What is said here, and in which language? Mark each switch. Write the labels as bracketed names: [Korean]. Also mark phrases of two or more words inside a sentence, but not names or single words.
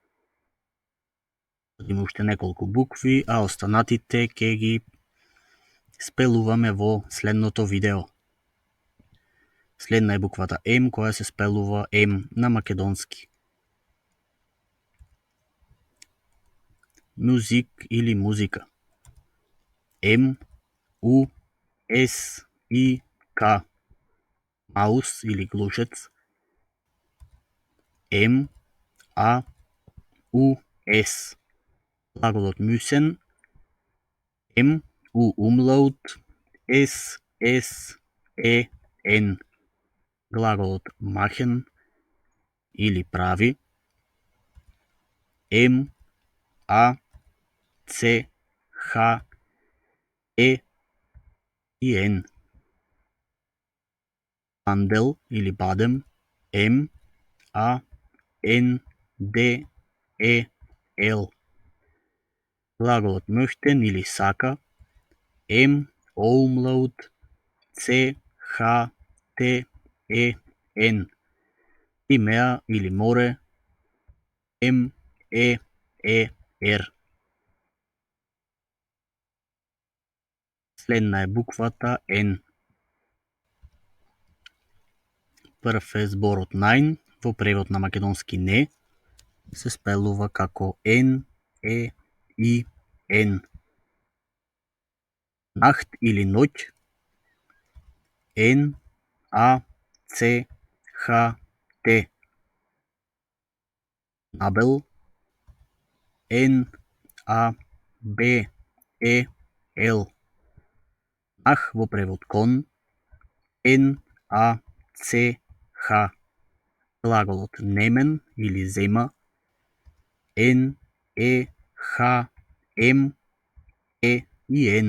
[Macedonian] Има уште неколку букви, а останатите ќе ги спелуваме во следното видео. Следна е буквата М, која се спелува М на македонски. мюзик или музика. [German] M-U-S-I-K. [Macedonian] Маус или глушец. [German] M-A-U-S. [Macedonian] Глаголот müssen. M-U-Umlaut. [German] S-S-E-N. [Macedonian] Глаголот machen или прави. [German] M-A-C-H-E-N. [Macedonian] Бандел или бадем. [German] M-A-N-D-E-L. [Macedonian] Глаголот möchten или сака. [German] M-O-Umlaut. C-H-T-E-N. [Macedonian] И меа или море. [German] M-E-E-R. [Macedonian] Следна е буквата N. Прв е зборот најн, во превод на македонски не, се спелува како [German] N, E, I, N. [Macedonian] Нахт или ноќ. [German] N, A, C, H, T. [Macedonian] Набел. [German] N, A, B, E, [Macedonian] L. Нах во превод кон. [German] N, A, C, H. [Macedonian] Глаголот немен или зема. [German] N, E, H, M, E и N.